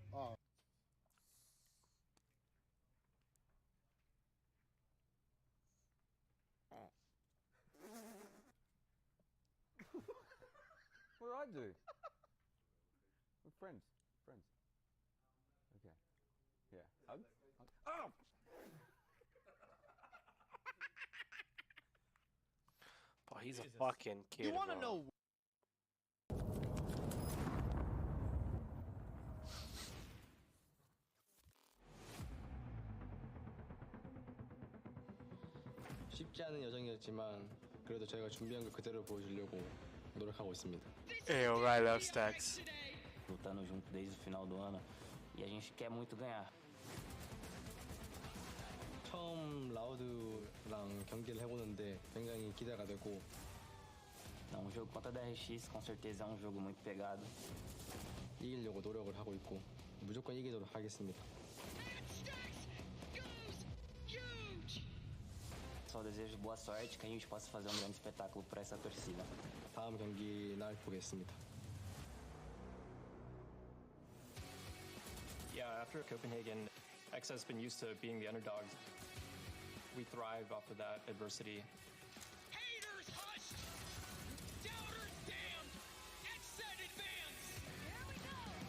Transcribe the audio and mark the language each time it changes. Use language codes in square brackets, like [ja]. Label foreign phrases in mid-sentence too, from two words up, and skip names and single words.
[en] What did I do? We're friends. Okay. Yeah. Hug? Oh! But he's a fucking kid. You want to bro. know? [ko] 쉽지 않은 여정이었지만 그래도 저희가 준비한 걸 그대로 보여주려고 노력하고 있습니다. [en] Hey, alright, love stacks. [pt] lutando junto desde o final do ano e a gente quer muito ganhar. [ko] 처음 라우드랑 경기를 해보는데 굉장히 기대가 되고 [pt] Um jogo contra a DRX com certeza é um jogo muito pegado. [ko] 이기려고 노력을 하고 있고 무조건 이기도록 하겠습니다. [pt] Só desejo boa sorte, que a gente possa fazer um grande espetáculo para essa torcida. [ko] 다음 경기 날 보겠습니다. [en] Yeah, after Copenhagen, X has been used to being the underdog. We thrive off of that adversity. Haters hushed! Doubters damned! X set advance! Here we go!